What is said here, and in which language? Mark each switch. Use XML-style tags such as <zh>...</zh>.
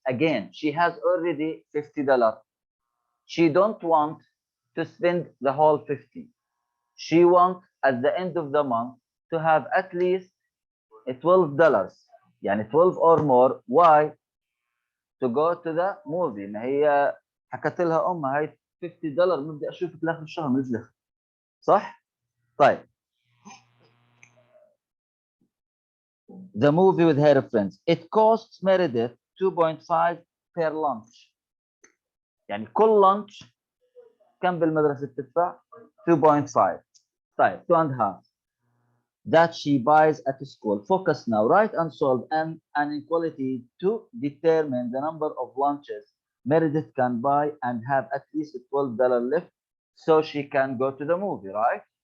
<en>Again, she has already $50. She don't want to spend the whole 50. She wants at the end of the month to have at least $12.</en> <ar>يعني</ar> <en>12 or more. Why? To go to the movie.</en> <ar>ما هي حكت لها امها هاي $50 ما بدي اشوفك لاخر الشهر مثلك. صح؟ طيب.</ar> <en>The movie with her friends. It costs Meredith 2.5 per lunch.</en> <ar>يعني كل lunch كم بالمدرسة بتدفع؟ 2.5. طيب</ar> <en>2.5 that she buys at school. Focus now. Write and solve an inequality to determine the number of lunches Meredith can buy and have at least $12 left so she can go to the movie, right?</en>